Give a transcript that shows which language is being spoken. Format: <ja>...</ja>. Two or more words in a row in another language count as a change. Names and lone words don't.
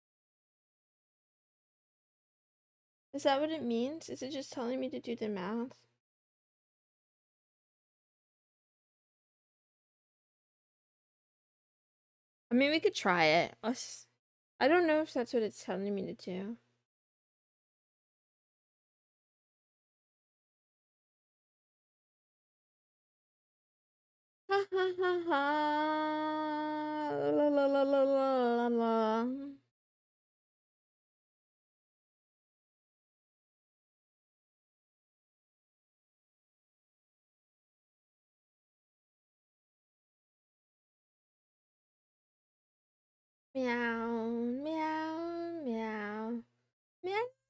<en>Is that what it means? Is it just telling me to do the math? I mean, we could try it. I don't know if that's what it's telling me to do. Ha ha ha ha. La la la la la la. Meow, meow, meow, meow,</en>